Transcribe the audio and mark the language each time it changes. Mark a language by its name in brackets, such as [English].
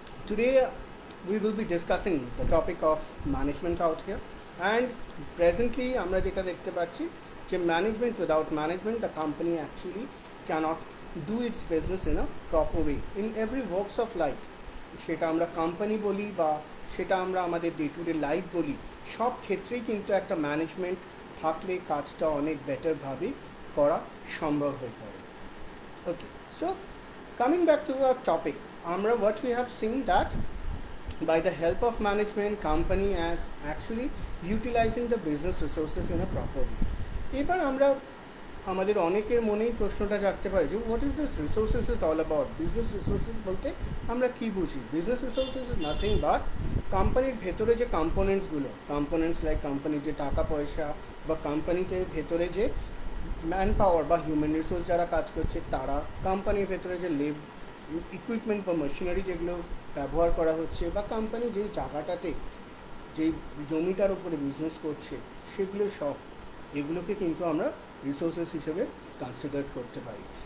[English] Today we will be discussing the topic of management out here, and presently [Bangla] আমরা যেটা দেখতে পাচ্ছি যে [English] management, without management the company actually cannot do its business in a proper way in every walks of life. [Bangla] সেটা আমরা company বলি বা সেটা আমরা আমাদের ডে টু ডে লাইফ বলি, সব ক্ষেত্রেই কিন্তু একটা ম্যানেজমেন্ট থাকলে কাজটা অনেক বেটারভাবে করা সম্ভব হয়ে পড়ে। [English] Okay, so coming back to our topic, what we have seen that by the help of management, company as actually utilizing the business resources in a proper way. [Bangla] এবার আমরা আমাদের অনেকের মনেই প্রশ্নটা জাগতে পারে যে [English] What is this resources is all about. [Bangla] Business resources বলতে আমরা কি বুঝি? [English] business resources is nothing but [Bangla] কোম্পানির ভেতরে যে কম্পোনেন্টস লাইক কোম্পানির যে টাকা পয়সা বা কোম্পানিতে ভেতরে যে ম্যান পাওয়ার বা হিউম্যান রিসোর্স যারা কাজ করছে তারা, কোম্পানির ভেতরে যে ইকুইপমেন্ট বা মেশিনারি যেগুলো ব্যবহার করা হচ্ছে, বা কোম্পানি যেই জায়গাটাতে যেই জমিটার উপরে বিজনেস করছে সেগুলো সব এগুলোকে কিন্তু আমরা রিসোর্সেস হিসেবে কনসিডার করতে পারি।